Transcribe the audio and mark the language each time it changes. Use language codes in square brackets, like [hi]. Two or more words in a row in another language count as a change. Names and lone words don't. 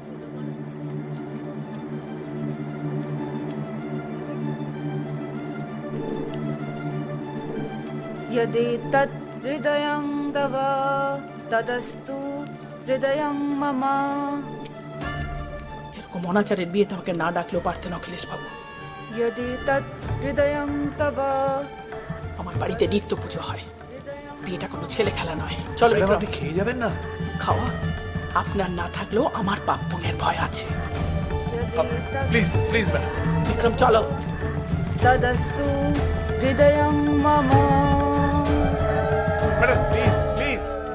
[sa] यदि तत् हृदयं तव तदस्तु हृदयं मम। [bn] এরকম অনাচারের বিয়েতে আমাকে না ডাকলেও পারতেন অখিলেশ বাবু। [sa] यदि तत् हृदयं तव। [bn] আমার বাড়িতে নিত্য পুজো হয়, বিয়েটা কোনো ছেলে খেলা নয়। চলো ম্যাডাম, বিক্রম। আপনি খেয়ে যাবেন না? খাওয়া আপনার না থাকলেও আমার পাপ পুণ্যের ভয় আছে। [en] please please madam. [bn] বিক্রম চলো। [sa] तदस्तु हृदयं मम। [en] madam please please.